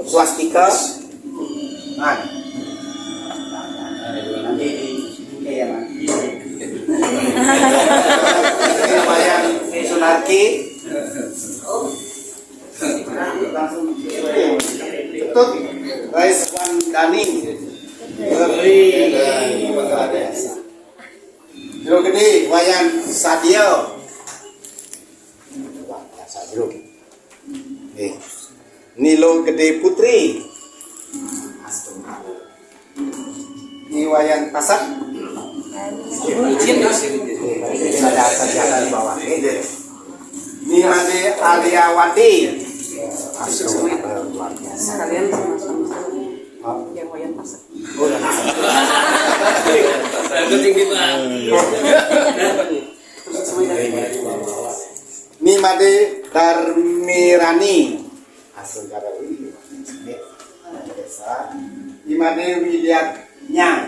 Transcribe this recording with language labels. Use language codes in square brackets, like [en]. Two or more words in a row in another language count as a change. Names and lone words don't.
[id] Nanti ya Mas. Lumayan Sunarki. Langsung tutup. Raiswan Dani. Jero gede Wayan Sadio. Nilo Gede Putri. Ini Wayan Pasak. Ada saja di bawah. Ini Made Aliawati. Sekalian sama-sama yang Wayan Pasak. Ini Made Darmirani. Ini Made Widyatnya.